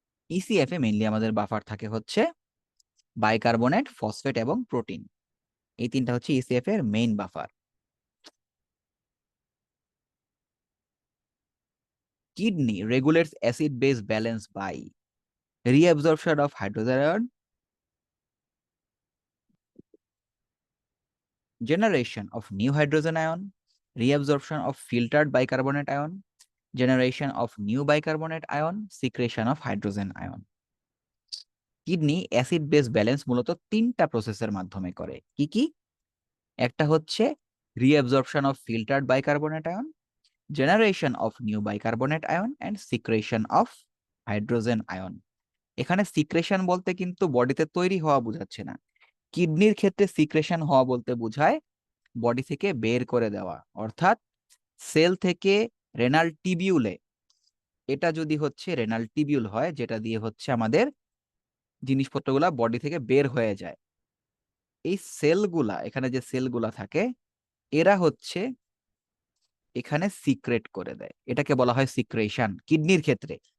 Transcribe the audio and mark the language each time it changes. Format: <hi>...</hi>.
<bn>ECF এ mainly আমাদের buffer থাকে হচ্ছে বাইকার্বনেট, ফসফেট এবং প্রোটিন। এই তিনটা হচ্ছে ইসিএফ এর main buffer.</bn> <en>Kidney regulates acid base balance by reabsorption of hydrogen ion, generation of new hydrogen ion, reabsorption of filtered bicarbonate ion, generation of new bicarbonate ion, secretion of hydrogen ion.</en> <bn>Kidney acid base balance মূলত তিনটা প্রসেসের মাধ্যমে করে। কি কি? একটা হচ্ছে</bn> <en>Reabsorption of filtered bicarbonate ion, generation of new bicarbonate ion and secretion of hydrogen ion.</en> <bn>এখানে সিক্রেশন বলতে কিন্তু বডিতে তৈরি হওয়া বোঝাচ্ছে না। কিডনির ক্ষেত্রে সিক্রেশন হওয়া বলতে বোঝায় বডি থেকে বের করে দেওয়া, অর্থাৎ সেল থেকে রেনাল টিবিউলে, এটা যদি হচ্ছে রেনাল টিবিউল হয় যেটা দিয়ে হচ্ছে আমাদের জিনিসপত্রগুলা বডি থেকে বের হয়ে যায়, এই সেলগুলা, এখানে যে সেলগুলা থাকে এরা হচ্ছে এখানে সিক্রেট করে দেয়, এটাকে বলা হয় সিক্রেশন কিডনির ক্ষেত্রে।</bn>